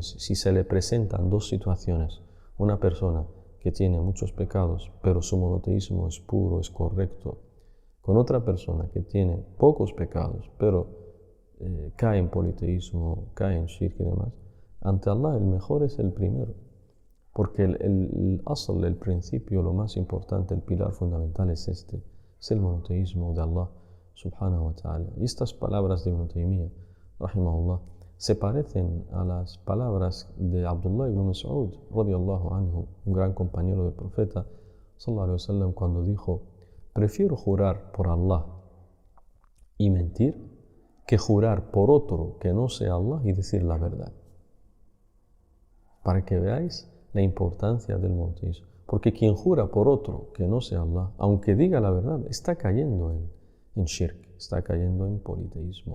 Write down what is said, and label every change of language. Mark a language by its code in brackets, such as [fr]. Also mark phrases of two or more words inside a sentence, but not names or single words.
[es] Si se le presentan dos situaciones, una persona que tiene muchos pecados, pero su monoteísmo es puro, es correcto, con otra persona que tiene pocos pecados, pero cae en politeísmo, cae en shirk y demás, ante Allah el mejor es el primero, porque el asl, el principio, lo más importante, el pilar fundamental es este, es el monoteísmo de Allah [ar] سبحانه وتعالى. [es] Y estas palabras de Ibn Taymiyyah, rahimahullah, se parecen a las palabras de Abdullah ibn Mas'ud, [ar] رضي الله عنه, [es] un gran compañero del profeta, [ar] صلى الله عليه وسلم, [es] cuando dijo: prefiero jurar por Allah y mentir que jurar por otro que no sea Allah y decir la verdad. Para que veáis la importancia del monoteísmo. Porque quien jura por otro que no sea Allah, aunque diga la verdad, está cayendo en shirk, está cayendo en politeísmo.